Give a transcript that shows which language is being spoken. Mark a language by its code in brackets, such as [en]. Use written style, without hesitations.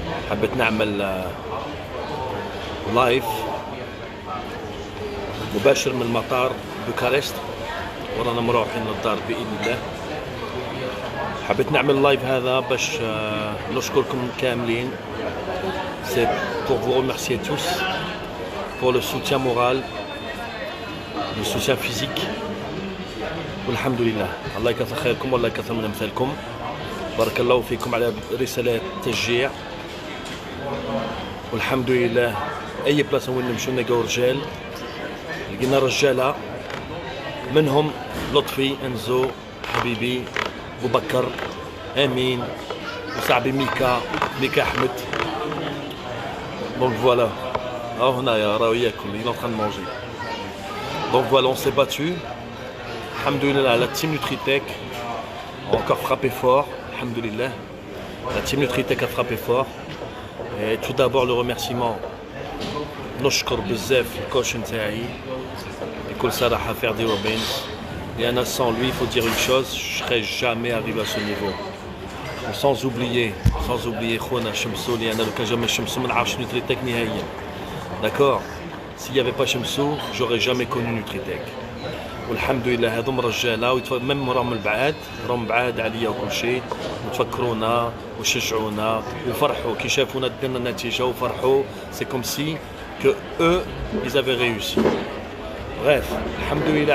[ar] حبيت نعمل لايف مباشر من مطار بوخارست، ورانا مروحين للدار باذن الله. حبيت نعمل اللايف هذا باش نشكركم كاملين. [fr] سي pour vous remercier tous pour le soutien moral, le soutien physique. [ar] والحمد لله، الله يكثر خيركم والله يكثر من امثالكم. بارك الله فيكم على رسالات التشجيع. والحمد لله اي بلاصه وين نمشيو نلقاو رجال، لقينا رجاله منهم لطفي، انزو، حبيبي، ابو بكر، امين، وصاحبي ميكا احمد. [fr] دونك فوالا، [ar] راهو هنايا راهو ياكل، [fr] il est en train de manger. Donc voilà, on s'est battu. Alhamdoulilah, la team Nutritech a encore frappé fort. Alhamdoulilah, la team Nutritech a frappé fort. Et tout d'abord le remerciement. [ar] نشكر بزاف الكوش نتاعي بكل صراحة فيردي روبنز، لأن [fr] sans lui, il faut dire une chose, je serais jamais arrivé à ce niveau. sans oublier [ar] خونا شمسو، لأن لو كان جا شمسو ما نعرفش نوتريتك نهائيا. [fr] داكور، s'il y avait pas شمسو j'aurais jamais connu نوتريتك. [ar] والحمد لله هذوم رجاله ميم راهم بعاد عليا وكل شيء، وتفكرونا وشجعونا وفرحوا كي شافونا درنا النتيجه وفرحوا. [fr] سي كوم سي كو او ils avaient réussi. bref [ar] الحمد لله.